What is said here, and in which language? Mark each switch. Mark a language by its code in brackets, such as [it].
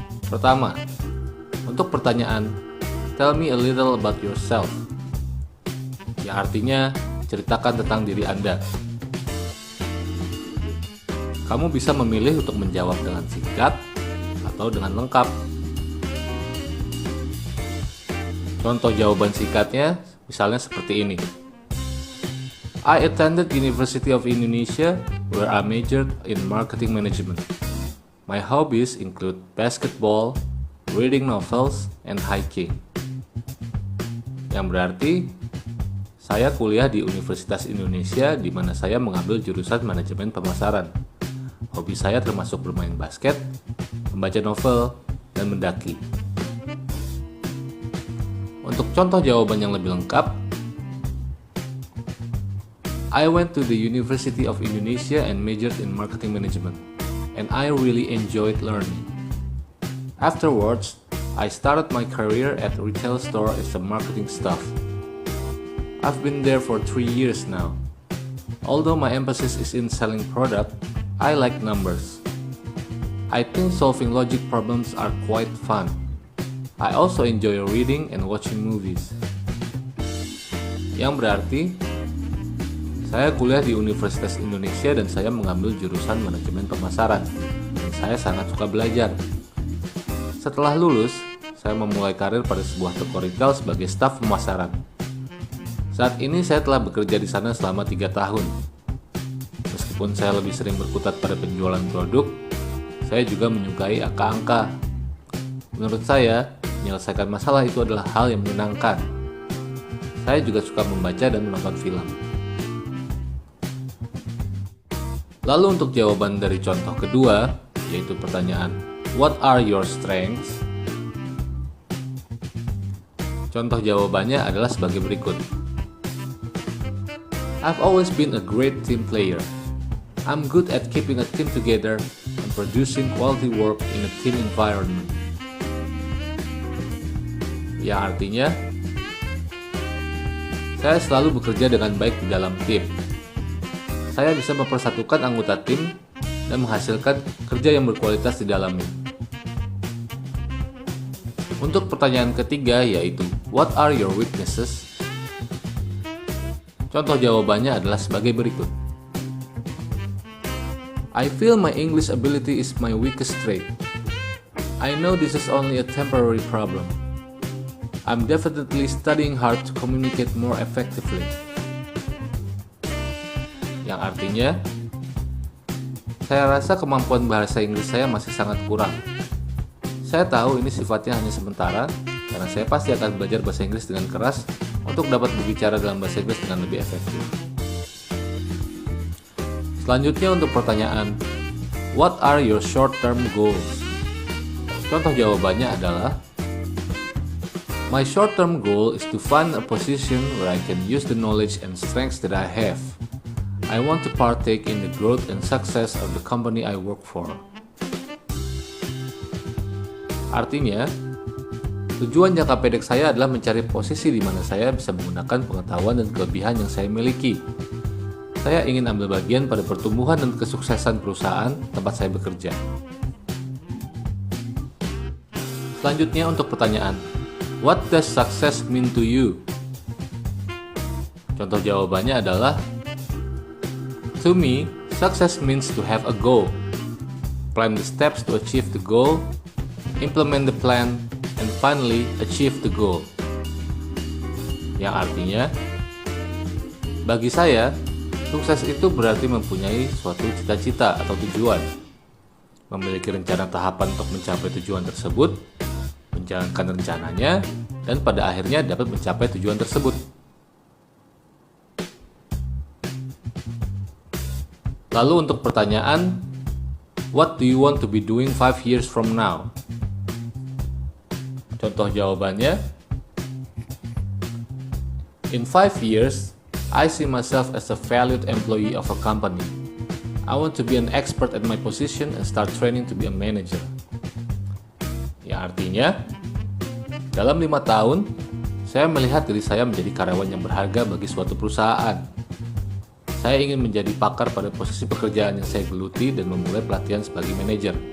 [id] Pertama, untuk pertanyaan [en] tell me a little about yourself, [id] yang artinya ceritakan tentang diri Anda. Kamu bisa memilih untuk menjawab dengan singkat atau dengan lengkap. Contoh jawaban singkatnya misalnya seperti ini. [en] I attended University of Indonesia where I majored in marketing management. My hobbies include basketball, reading novels, and hiking. [id] Yang berarti saya kuliah di Universitas Indonesia di mana saya mengambil jurusan manajemen pemasaran. Hobi saya termasuk bermain basket, membaca novel, dan mendaki. Untuk contoh jawaban yang lebih lengkap, [en] I went to the University of Indonesia and majored in marketing management, and I really enjoyed learning. Afterwards, I started my career at a retail store as a marketing staff. I've been there for 3 years now. Although my emphasis is in selling product, I like numbers. I think solving logic problems are quite fun. I also enjoy reading and watching movies. [id] Yang berarti, saya kuliah di Universitas Indonesia dan saya mengambil jurusan manajemen pemasaran. Dan saya sangat suka belajar. Setelah lulus, saya memulai karir pada sebuah toko retail sebagai staf pemasaran. Saat ini saya telah bekerja di sana selama 3 tahun. Meskipun saya lebih sering berkutat pada penjualan produk, saya juga menyukai angka-angka. Menurut saya, menyelesaikan masalah itu adalah hal yang menyenangkan. Saya juga suka membaca dan menonton film. Lalu untuk jawaban dari contoh kedua, yaitu pertanyaan [en] what are your strengths? [id] Contoh jawabannya adalah sebagai berikut. [en] I've always been a great team player. I'm good at keeping a team together and producing quality work in a team environment. [id] Yang artinya, saya selalu bekerja dengan baik di dalam tim. Saya bisa mempersatukan anggota tim dan menghasilkan kerja yang berkualitas di dalamnya. Untuk pertanyaan ketiga yaitu, [en] what are your weaknesses? [id] Contoh jawabannya adalah sebagai berikut. [en] I feel my English ability is my weakest trait. I know this is only a temporary problem. I'm definitely studying hard to communicate more effectively. [id] Yang artinya, saya rasa kemampuan bahasa Inggris saya masih sangat kurang. Saya tahu ini sifatnya hanya sementara, karena saya pasti akan belajar bahasa Inggris dengan keras untuk dapat berbicara dalam bahasa Inggris dengan lebih efektif. Selanjutnya untuk pertanyaan, [en] what are your short-term goals? [id] Contoh jawabannya adalah, [en] my short-term goal is to find a position where I can use the knowledge and strengths that I have. I want to partake in the growth and success of the company I work for. [id] Artinya, tujuan jangka pendek saya adalah mencari posisi di mana saya bisa menggunakan pengetahuan dan kelebihan yang saya miliki. Saya ingin ambil bagian pada pertumbuhan dan kesuksesan perusahaan tempat saya bekerja. Selanjutnya untuk pertanyaan, [en] what does success mean to you? [id] Contoh jawabannya adalah, [en] to me, success means to have a goal, plan the steps to achieve the goal, implement the plan, and finally achieve the goal. [id] Yang artinya, bagi saya, sukses itu berarti mempunyai suatu cita-cita atau tujuan, memiliki rencana tahapan untuk mencapai tujuan tersebut, menjalankan rencananya, dan pada akhirnya dapat mencapai tujuan tersebut. Lalu untuk pertanyaan, [en] what do you want to be doing 5 years from now? [id] Contoh jawabannya, [en] in 5 years, I see myself as a valued employee of a company. I want to be an expert at my position and start training to be a manager. [id] Yang artinya, dalam 5 tahun, saya melihat diri saya menjadi karyawan yang berharga bagi suatu perusahaan. Saya ingin menjadi pakar pada posisi pekerjaan yang saya geluti dan memulai pelatihan sebagai manajer.